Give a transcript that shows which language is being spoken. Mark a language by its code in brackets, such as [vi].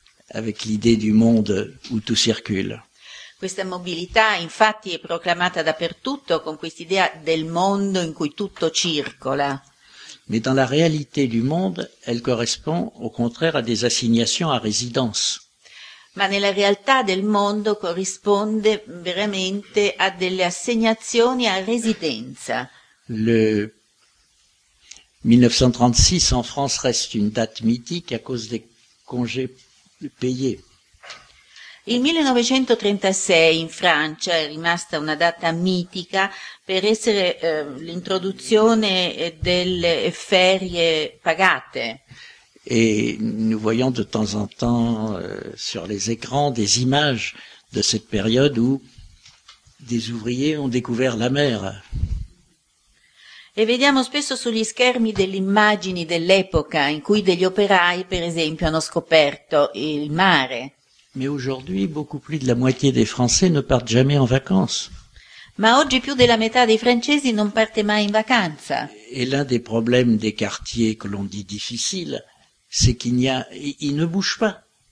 [fr] Avec l'idée du monde où tout circule. [it] Questa mobilità, infatti, è proclamata dappertutto con quest'idea del mondo in cui tutto circola. [fr] Mais dans la réalité du monde, elle correspond au contraire à des assignations à résidence. [it] Ma nella realtà del mondo corrisponde veramente a delle assegnazioni a residenza. [fr] Le 1936 en France reste une date mythique à cause des congés payé. [it] Il 1936 in Francia è rimasta una data mitica per essere l'introduzione delle ferie pagate. [fr] E nous voyons de temps en temps sur les écrans des images de cette période où des ouvriers ont découvert la mer. [it] E vediamo spesso sugli schermi delle immagini dell'epoca in cui degli operai, per esempio, hanno scoperto il mare. [fr] Mais aujourd'hui, beaucoup plus de la moitié des Français ne partent jamais en vacances. [it] Ma oggi più della metà dei francesi non parte mai in vacanza. [fr] Et l'un des problèmes des quartiers que l'on dit difficiles, c'est qu'il n'y a, ils ne bougent pas.